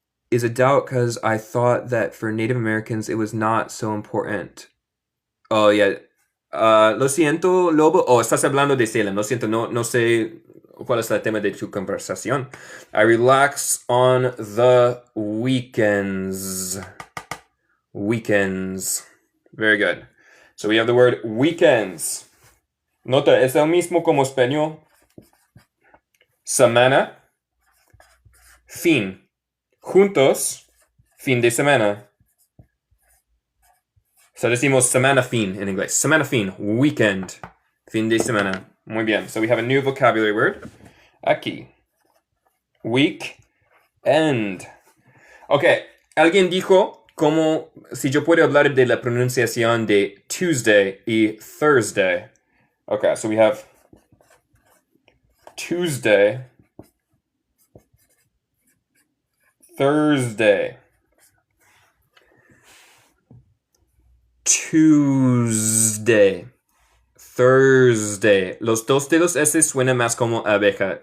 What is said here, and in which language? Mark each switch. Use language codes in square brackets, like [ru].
[en] Is a doubt because I thought that for Native Americans it was not so important. Oh, yeah. [es] Lo siento, Lobo. Oh, estás hablando de Salem. Lo siento, no sé cuál es el tema de tu conversación. [en] I relax on the weekends. Weekends. Very good. So we have the word weekends. [es] Nota, es el mismo como español. Semana. Fin. Juntos. Fin de semana. So decimos semana fin en inglés. Semana fin. Weekend. Fin de semana. Muy bien. [en] So we have a new vocabulary word. [es] Aquí. Week. End. Ok. Alguien dijo como si yo puedo hablar de la pronunciación de Tuesday y Thursday. [en] Okay, so we have Tuesday, Thursday, Tuesday, Thursday. [es] Los dos de los S suenan más como abeja.